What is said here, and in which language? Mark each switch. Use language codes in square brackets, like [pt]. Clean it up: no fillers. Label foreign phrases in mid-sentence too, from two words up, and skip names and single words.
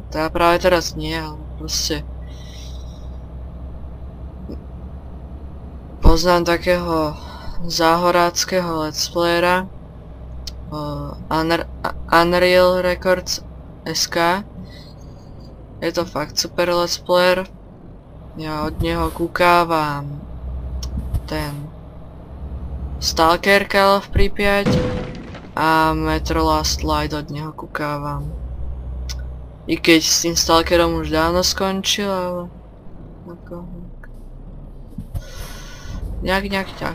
[sk] Teda práve teraz nie, ale proste poznám takého záhoráckého [en] let's playera [sk] Unreal Records SK. Je to fakt super [en] let's player. [sk] Ja od neho kúkávam ten Stalker Call of Pripyat a Metro Last Light od neho kúkávam. I keď s tým Stalkerom už dávno skončil, ale nejak.